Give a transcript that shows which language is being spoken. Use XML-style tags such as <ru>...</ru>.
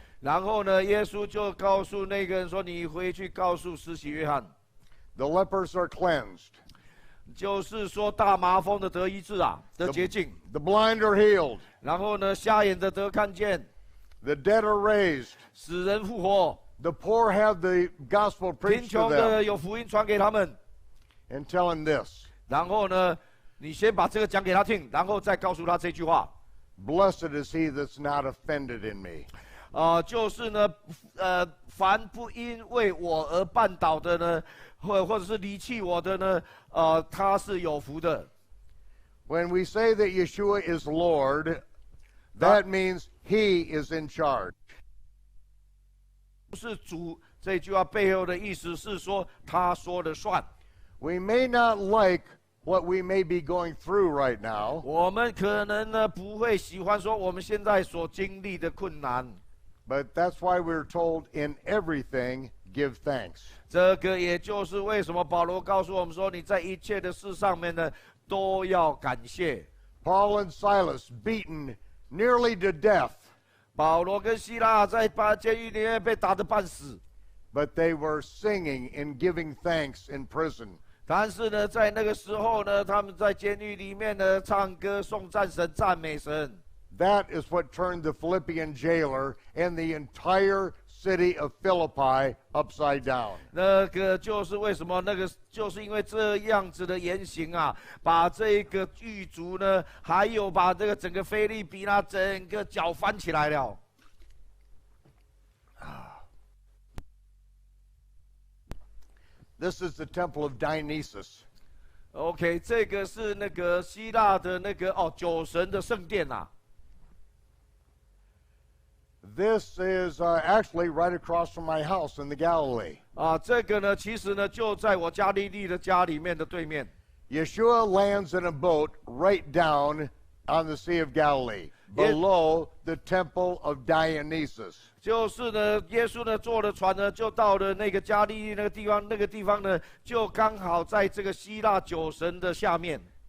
<zh>然后呢，耶稣就告诉那个人说：“你回去告诉施洗约翰，</zh> <en>The lepers are cleansed.</en> <zh>就是说大麻风的得医治啊，得洁净。</zh> <en>The blind are healed.</en> <zh>然后呢，瞎眼的得看见，</zh> <en>The dead are raised.</en> <zh>死人复活，</zh> <en>The poor have the gospel</en> <zh>贫</zh> <en>preached</en> <zh>穷</zh> <en>to</en> <zh>的</zh> <en>them.</en> <zh>有福音传给他们。</zh> <en>And tell him this.</en> <zh>然后呢，你先把这个讲给他听，然后再告诉他这句话。</zh> <en>Blessed is he that's not offended in me.</en> <zh>就是呢，凡不因为我而绊倒的呢，或者是离弃我的呢，他是有福的。</zh> <en>When we say that Yeshua is Lord, that means he is in charge.</en> <zh>不是主这句话背后的意思是说，他说了算。</zh> <en>We may not like what we may be going through right now,</en> <zh>我们可能呢不会喜欢说我们现在所经历的困难，</zh> <en>but that's why we're told in everything, give thanks.</en> <zh>这个也就是为什么保罗告诉我们说，你在一切的事上面呢都要感谢。</zh> <en>Paul and Silas beaten nearly to death,</en> <zh>保罗跟希拉在监狱里面被打得半死，</zh> <en>but they were singing and giving thanks in prison.</en> <zh>但是呢，在那个时候呢，他们在监狱里面呢唱歌颂赞神、赞美神。</zh> <en>That is what turned the Philippian jailer and the entire city of Philippi upside down.</en> <zh>那个就是为什么，就是因为这样子的言行啊，把这个狱卒呢，还有把这个整个菲利比那整个搅翻起来了。</zh> <en>This is the temple of Dionysus.</en> <zh>OK， 这个是那个希腊的那个酒神的圣殿啊。</zh> <en>This is actually right across from my house in the Galilee.</en> <zh>这个呢，其实呢就在我加利利的家里面的对面。</zh> <en>Yeshua lands in a boat right down on the Sea of Galilee, below the temple of Dionysus.</en> <zh>就是呢，耶稣呢坐的船呢，就到了那个加利利那个地方，那个地方呢，就刚好在这个希腊酒神的下面。</zh>